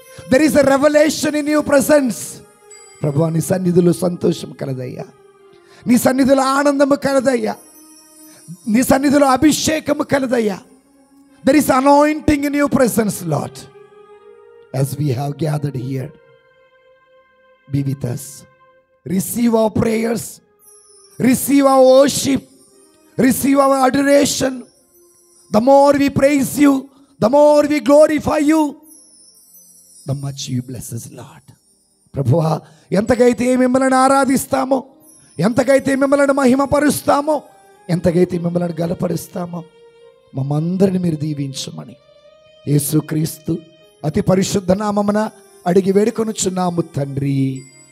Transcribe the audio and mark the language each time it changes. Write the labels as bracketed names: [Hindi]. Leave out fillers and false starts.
[English] There is a revolution in your presence. [Telugu] ప్రభువా, నీ సన్నిధిలో సంతోషం కలదయ్యా. నీ సన్నిధిలో ఆనందము కలదయ్యా. నీ సన్నిధిలో అభిషేకము కలదయ్యా. [English] There is anointing in your presence Lord. As we have gathered here, be with us. Receive our prayers, receive our worship, receive our adoration. The more we praise you, the more we glorify you, the much you bless us, Lord. [Telugu] ప్రభువా, ఎంతకైతే మిమ్మల్ని ఆరాధిస్తామో, ఎంతకైతే మిమ్మల్ని మహిమపరుస్తామో, ఎంతకైతే మిమ్మల్ని గలపరుస్తామో, మమ్మందరిని మీరు దీవించమని యేసుక్రీస్తు అతి పరిశుద్ధ నామమున అడిగి వేడుకొనుచున్నాము తండ్రి.